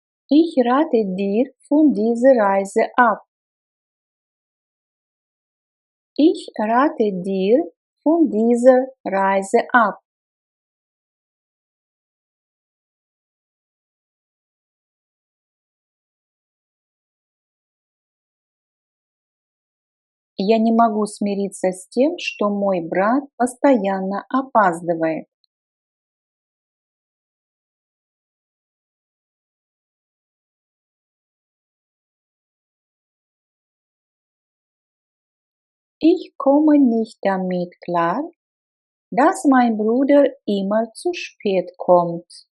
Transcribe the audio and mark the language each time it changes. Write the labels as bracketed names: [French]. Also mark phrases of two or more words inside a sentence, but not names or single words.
[German] Ich rate dir von dieser Reise ab. Ich rate dir von dieser Reise ab. [Russian] Я не могу смириться с тем, что мой брат постоянно опаздывает. [German] Ich komme nicht damit klar, dass mein Bruder immer zu spät kommt.